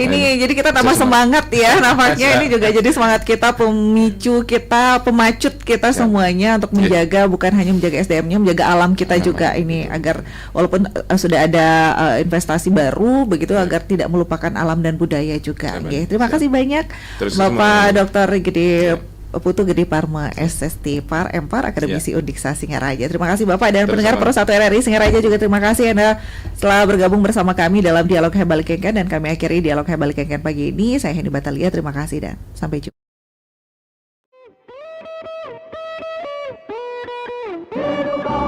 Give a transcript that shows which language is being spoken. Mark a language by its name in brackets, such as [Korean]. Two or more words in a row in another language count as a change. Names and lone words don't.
[Indonesian] Ini jadi kita tambah semangat ya nampaknya. Ini juga jadi semangat kita, pemicu kita, pemacut kita semuanya untuk menjaga, bukan hanya menjaga SDM-nya, menjaga alam kita juga ini, agar walaupun sudah ada investasi baru begitu, agar tidak melupakan alam dan budaya juga. Terima kasih banyak Bapak Dr. Gede Putu Gede Parmo, SST Par Empar, Akademisi Undiksa Singaraja. Terima kasih Bapak, dan pendengar Pro 1 RRI Singaraja juga terima kasih Anda telah bergabung bersama kami dalam Dialog Hebal Kengken, dan kami akhiri Dialog Hebal Kengken pagi ini. Saya Henny Batalia, terima kasih dan sampai jumpa.